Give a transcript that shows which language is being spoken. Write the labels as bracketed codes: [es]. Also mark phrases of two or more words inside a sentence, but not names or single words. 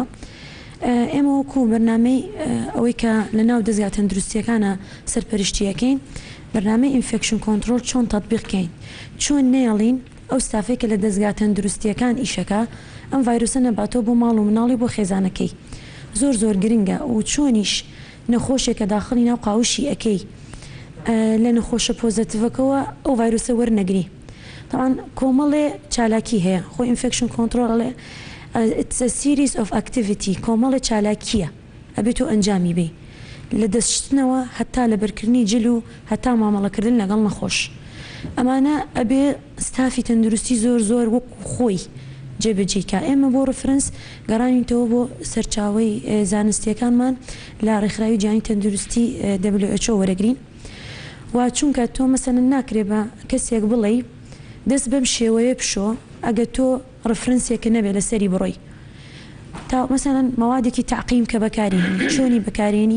[ckb] ئێمە وەکو بەرنامەی ئەوەی کە لە ناو دەستگا تەندروستیەکانە سەرپەرشتیەکەین بەرنامەی [en] infection control [ckb] چۆن تەطبیقکەین، چۆن نێڵین ئەو ستافێک کە لە دەستگا تەندروستیەکان ئیشەکە ئەم ڤایرۆسە نەباتەوە بۆ ماڵ و مناڵی بۆ خێزانەکەی زۆر گرنگە و چۆنیش نەخۆشێکە داخلی ناو قاوشی ئەەکەی لە نەخۆشە پۆزتیڤەکەەوە ئەو ڤایرۆسە وەرنەگری. تاوان کۆمەڵێ چالاکی هەیە خۆی [en] infection control it's a series of activity [ckb] کۆمەڵی چالاکیە ئەبێت تۆ ئەنجامی بێ لە دەستشتنەوە هەتا لە بەرکردنی جل و هەتا مامەڵەکردن لەگەڵ نەخۆش. ئەمانە ئەبێ ستافی تەندروستی زۆر وەکو خۆی جێبەجێکە. ئێمە بۆ ڕفرەنس گەڕانینەوە بۆ سەرچاوی زانستیەکانمان لە ڕێکخراوی جیهانی تەندروستی WHO وەرەگرین و چونکە تۆ مەسەن ناکرێ بە کەسێک بڵێ دەست بەم شێوەیە پشۆ ئەگە تۆ ڕفرەنسێکە نەبێت لەسەری بڕۆی تا مەسەن مەوادێکی تعقیم کە بەکارێنی چۆنی بەکارێنی.